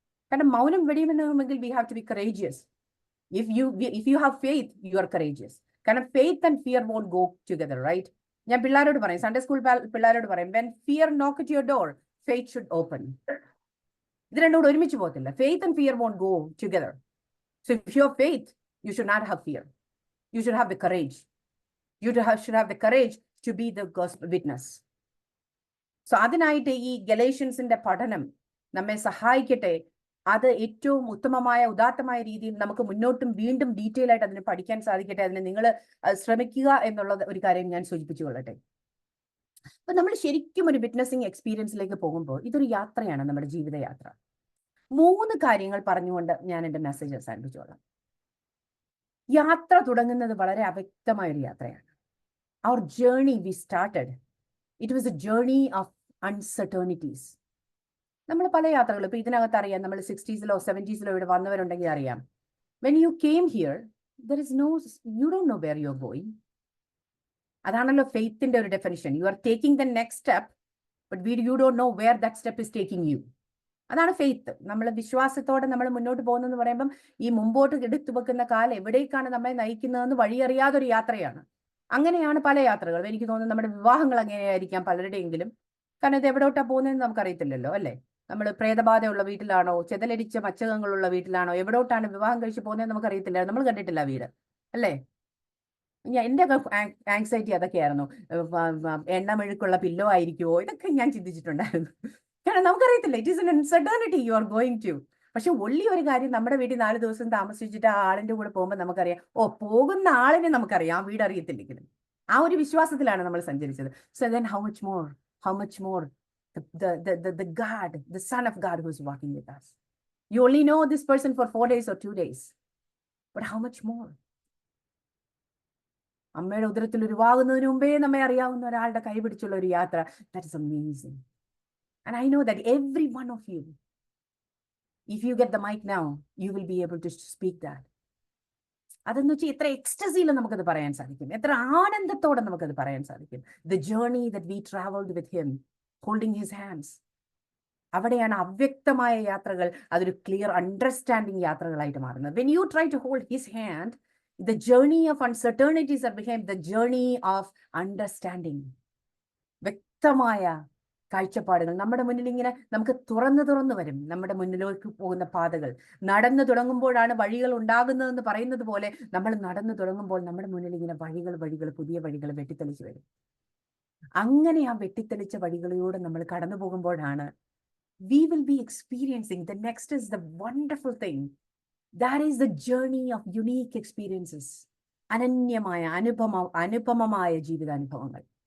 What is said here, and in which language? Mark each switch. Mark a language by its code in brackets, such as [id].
[ml] കാരണം മൗനം വെടിയുമെന്നുണ്ടെങ്കിൽ [en] We have to be courageous. If you have faith, you are courageous. കാരണം faith and fear won't go together, right? [ml] ഞാൻ പിള്ളേരോട് പറയും, Sunday school പിള്ളേരോട് പറയും, [en] When fear knock at your door, faith should open. [ml] ഇത് രണ്ടും കൂടെ ഒരുമിച്ച് പോകത്തില്ല. [en] Faith and fear won't go together. So if you have faith, you should not have fear. You should have the courage. You should have the courage to be the gospel witness. [ml] So അതിനായിട്ട് ഈ ഗലേഷ്യൻസിന്റെ പഠനം നമ്മെ സഹായിക്കട്ടെ. അത് ഏറ്റവും ഉത്തമമായ ഉദാത്തമായ രീതിയിൽ നമുക്ക് മുന്നോട്ടും വീണ്ടും ഡീറ്റെയിൽ ആയിട്ട് അതിനെ പഠിക്കാൻ സാധിക്കട്ടെ. അതിന് നിങ്ങൾ ശ്രമിക്കുക എന്നുള്ള ഒരു കാര്യം ഞാൻ സൂചിപ്പിച്ചു കൊള്ളട്ടെ. അപ്പൊ നമ്മൾ ശരിക്കും ഒരു വിറ്റ്നസിങ് എക്സ്പീരിയൻസിലേക്ക് പോകുമ്പോൾ ഇതൊരു യാത്രയാണ്, നമ്മുടെ ജീവിതയാത്ര. 3 കാര്യങ്ങൾ പറഞ്ഞുകൊണ്ട് ഞാൻ എൻ്റെ മെസ്സേജ് അവസാനിപ്പിച്ചോളാം. യാത്ര തുടങ്ങുന്നത് വളരെ അവ്യക്തമായൊരു യാത്രയാണ്. [en] Our journey we started, it was a journey of uncertainties. [ml] നമ്മൾ പല യാത്രകളും ഇപ്പൊ ഇതിനകത്ത് അറിയാം, നമ്മൾ 60s-ലോ 70s-ലോ ഇവിടെ വന്നവരുണ്ടെങ്കിൽ അറിയാം. [en] When you came here, you don't know where you're going. [ml] അതാണല്ലോ ഫെയ്ത്തിന്റെ ഒരു definition. [en] You are taking the next step, but you don't know where that step is taking you. [ml] അതാണ് ഫെയ്ത്ത്. നമ്മൾ വിശ്വാസത്തോടെ നമ്മൾ മുന്നോട്ട് പോകുന്നതെന്ന് പറയുമ്പം ഈ മുമ്പോട്ട് എടുത്തു വെക്കുന്ന കാലം എവിടേക്കാണ് നമ്മെ നയിക്കുന്നതെന്ന് വഴിയറിയാതൊരു യാത്രയാണ്. അങ്ങനെയാണ് പല യാത്രകളും. എനിക്ക് തോന്നുന്നു നമ്മുടെ വിവാഹങ്ങൾ അങ്ങനെയായിരിക്കാം പലരുടെയെങ്കിലും. കാരണം ഇത് എവിടോട്ടാ പോകുന്നതെന്ന് നമുക്കറിയത്തില്ലല്ലോ, അല്ലേ? നമ്മൾ പ്രേതബാധയുള്ള വീട്ടിലാണോ, ചെതലരിച്ച മച്ചകങ്ങളുള്ള വീട്ടിലാണോ, എവിടോട്ടാണ് വിവാഹം കഴിച്ച് പോകുന്നതെന്ന് നമുക്കറിയത്തില്ല. നമ്മൾ കണ്ടിട്ടില്ല വീട്, അല്ലേ? എൻ്റെ ആങ്സൈറ്റി അതൊക്കെയായിരുന്നു. എണ്ണമെഴുക്കുള്ള പില്ലോ ആയിരിക്കുമോ, ഇതൊക്കെ ഞാൻ ചിന്തിച്ചിട്ടുണ്ടായിരുന്നു. കാരണം നമുക്കറിയത്തില്ല, [en] It is an uncertainty you are going to. [ml] പക്ഷെ ഒള്ളി ഒരു കാര്യം, നമ്മുടെ വീട്ടിൽ 4 ദിവസം താമസിച്ചിട്ട് ആ ആളിന്റെ കൂടെ പോകുമ്പോൾ നമുക്കറിയാം, ഓ, പോകുന്ന ആളിനെ നമുക്കറിയാം, ആ വീട് അറിയത്തില്ലെങ്കിലും. ആ ഒരു വിശ്വാസത്തിലാണ് നമ്മൾ സഞ്ചരിച്ചത്. [en] So then how much more the God, the Son of God who is walking with us. You only know this person for 4 days or 2 days. But how much more? [ml] അമ്മയുടെ ഉദരത്തിൽ ഉരുവാകുന്നതിന് മുമ്പേ നമ്മെ അറിയാവുന്ന ഒരാളുടെ കൈ പിടിച്ചുള്ള ഒരു യാത്ര, [en] that is amazing. And I know that every one of you, if you get the mic now, you will be able to speak that. [ml] അതെന്ന് വെച്ചാൽ എത്ര എക്സ്റ്റസിയിൽ നമുക്കത് പറയാൻ സാധിക്കും, എത്ര ആനന്ദത്തോടെ നമുക്കത് പറയാൻ സാധിക്കും. [en] The journey that we traveled with him, holding his hands. [ml] അവിടെയാണ് അവ്യക്തമായ യാത്രകൾ അതൊരു ക്ലിയർ അണ്ടർസ്റ്റാൻഡിങ് യാത്രകളായിട്ട് മാറുന്നത്. [en] When you try to hold his hand, the journey of uncertainties have become the journey of understanding. [ml] വ്യക്തമായ കാഴ്ചപ്പാടുകൾ നമ്മുടെ മുന്നിൽ ഇങ്ങനെ നമുക്ക് തുറന്നു വരും. നമ്മുടെ മുന്നിലേക്ക് പോകുന്ന പാതകൾ, നടന്നു തുടങ്ങുമ്പോഴാണ് വഴികൾ ഉണ്ടാകുന്നതെന്ന് പറയുന്നത് പോലെ, നമ്മൾ നടന്നു തുടങ്ങുമ്പോൾ നമ്മുടെ മുന്നിൽ ഇങ്ങനെ വഴികൾ പുതിയ വഴികൾ വെട്ടിത്തെളിച്ച് വരും. അങ്ങനെ ആ വെട്ടിത്തെളിച്ച വഴികളിലൂടെ നമ്മൾ കടന്നു പോകുമ്പോഴാണ് [en] we will be experiencing, the next is the wonderful thing, that is the journey of unique experiences. [ml] അനന്യമായ അനുപമമായ ജീവിതാനുഭവങ്ങൾ.